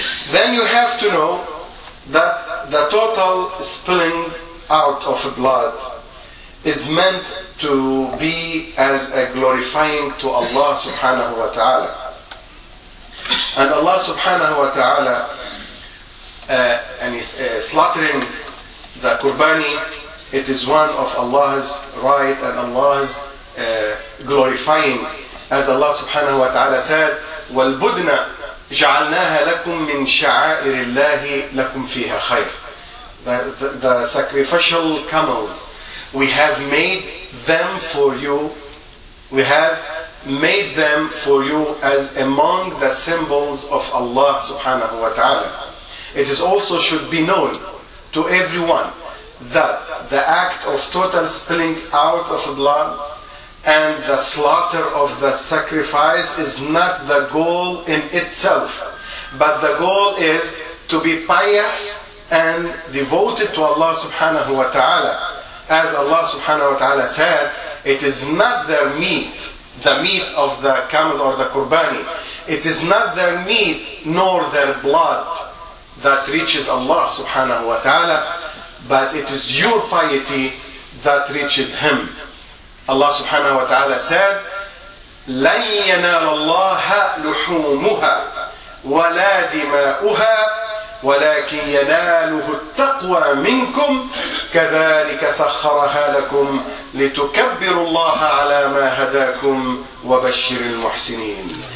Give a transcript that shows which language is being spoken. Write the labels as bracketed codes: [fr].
[en] Then you have to know that the total spilling out of blood is meant to be as a glorifying to Allah subhanahu wa ta'ala. And Allah subhanahu wa ta'ala slaughtering the qurbani, it is one of Allah's right and Allah's glorifying. [ar] As Allah subhanahu wa ta'ala said, وَالْبُدْنَ جَعَلْنَاهَا لَكُمْ مِنْ شَعَائِرِ اللَّهِ لَكُمْ فِيهَا خَيْرٍ. [en] The sacrificial camels, we have made them for you. We have made them for you as among the symbols of Allah subhanahu wa ta'ala. It is also should be known to everyone that the act of total spilling out of blood and the slaughter of the sacrifice is not the goal in itself, but the goal is to be pious and devoted to Allah subhanahu wa ta'ala. As Allah subhanahu wa ta'ala said, it is not their meat, the meat of the camel or the qurbani, it is not their meat nor their blood that reaches Allah subhanahu wa ta'ala, but it is your piety that reaches Him. [ar] Allah subhanahu wa ta'ala said, لَنْ يَنَالَ اللَّهَ لُحُومُهَا وَلَا دِمَاؤُهَا وَلَكِنْ يَنَالُهُ التَّقْوَى مِنْكُمْ كَذَلِكَ سَخَّرَهَا لَكُمْ لِتُكَبِّرُوا اللَّهَ عَلَى مَا هَدَاكُمْ وَبَشِّرِ الْمُحْسِنِينَ.